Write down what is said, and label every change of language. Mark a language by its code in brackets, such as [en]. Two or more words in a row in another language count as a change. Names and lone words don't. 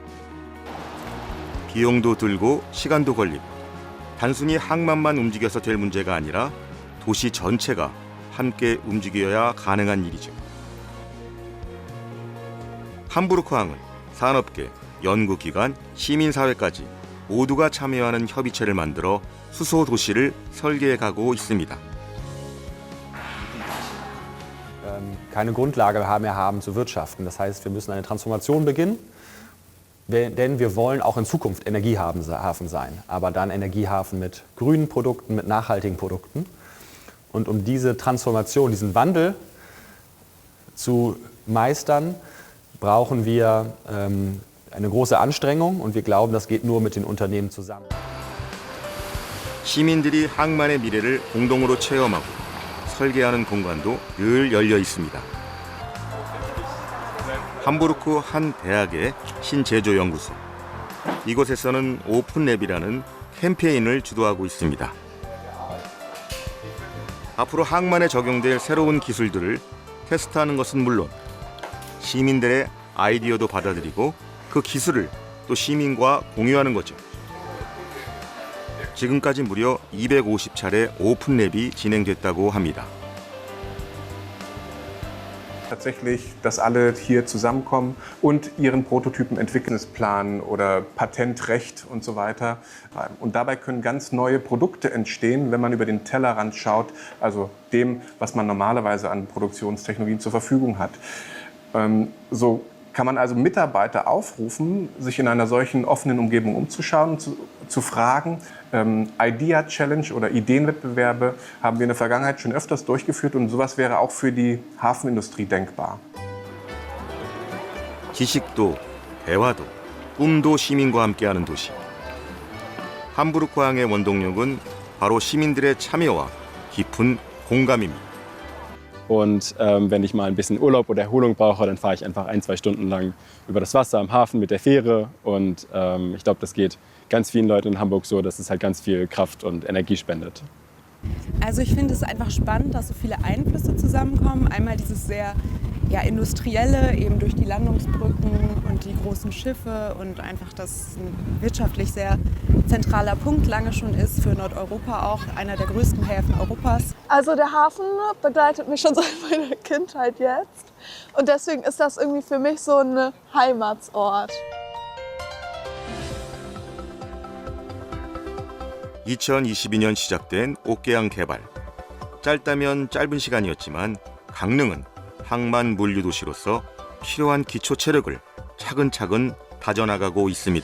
[ko] 비용도 들고 시간도 걸리고 단순히 항만만 움직여서 될 문제가 아니라 도시 전체가 함께 움직여야 가능한 일이죠. 함부르크항은 산업계, 연구기관, 시민사회까지 모두가 참여하는 협의체를 만들어 수소 도시를 설계해 가고 있습니다. [de] Keine Grundlage mehr haben zu wirtschaften. Das heißt, wir müssen eine Transformation beginnen. Denn wir wollen auch in Zukunft Energiehafen sein, aber dann Energiehafen mit grünen Produkten, mit nachhaltigen Produkten. Und um diese Transformation, diesen Wandel zu meistern, brauchen wir eine große Anstrengung und wir glauben, das geht nur mit den Unternehmen zusammen. [ko] 시민들이 항만의 미래를 공동으로 체험하고 설계하는 공간도 늘 열려 있습니다. 함부르크 한 대학의 신제조연구소. 이곳에서는 오픈랩이라는 캠페인을 주도하고 있습니다. 앞으로 항만에 적용될 새로운 기술들을 테스트하는 것은 물론 시민들의 아이디어도 받아들이고 그 기술을 또 시민과 공유하는 거죠. 지금까지 무려 250차례 오픈랩이 진행됐다고 합니다. [de] Tatsächlich, dass alle hier zusammenkommen und ihren Prototypen Entwicklungsplan oder Patentrecht und so weiter. Und dabei können ganz neue Produkte entstehen, wenn man über den Tellerrand schaut, also dem, was man normalerweise an Produktionstechnologien zur Verfügung hat. So kann man also Mitarbeiter aufrufen, sich in einer solchen offenen Umgebung umzuschauen, zu fragen. [en] Idea Challenge [de] oder Ideenwettbewerbe haben wir in der Vergangenheit schon öfters durchgeführt und sowas wäre auch für die Hafenindustrie denkbar. [ko] 지식도, 대화도, 꿈도 시민과 함께하는 도시. 함부르크항의 원동력은 바로 시민들의 참여와 깊은 공감입니다. [de] Und wenn ich mal ein bisschen Urlaub oder Erholung brauche, dann fahre ich einfach 1-2 Stunden lang über das Wasser am Hafen mit der Fähre. Und ich glaube, das geht ganz vielen Leuten in Hamburg so, dass es halt ganz viel Kraft und Energie spendet. Also ich finde es einfach spannend, dass so viele Einflüsse zusammenkommen. Einmal dieses sehr industrielle, eben durch die Landungsbrücken und die großen Schiffe und einfach, dass ein wirtschaftlich sehr zentraler Punkt lange schon ist, für Nordeuropa auch einer der größten Häfen Europas. Also der Hafen begleitet mich schon seit meiner Kindheit jetzt und deswegen ist das irgendwie für mich so ein Heimatsort. [ko] 2022년 시작된 옥계항 개발. 짧다면 짧은 시간이었지만 강릉은 항만 물류 도시로서 필요한 기초 체력을 차근차근 다져나가고 있습니다.